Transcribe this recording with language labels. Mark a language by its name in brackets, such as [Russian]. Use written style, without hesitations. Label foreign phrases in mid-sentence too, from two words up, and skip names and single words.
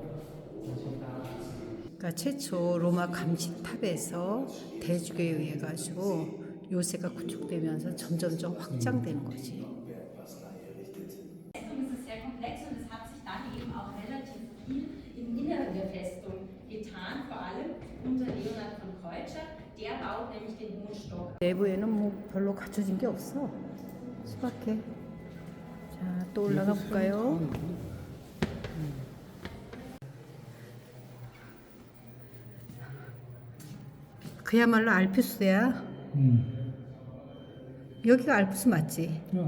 [Korean] 그러니까 최초 로마 감시탑에서 대주교에 의해 가지고 요새가 구축되면서 점점점 확장되는 거지. [German] Es ist sehr komplex und es hat sich dann eben auch relativ viel im Inneren der Festung getan, vor allem unter Leonhard von Kreutscher. Der baut nämlich den hohen Stock. [Korean] 내부에는 뭐 별로 갖춰진 게 없어. 수박해. 자, 또 올라가 볼까요? 그야말로 알프스야. 여기가 알프스 맞지?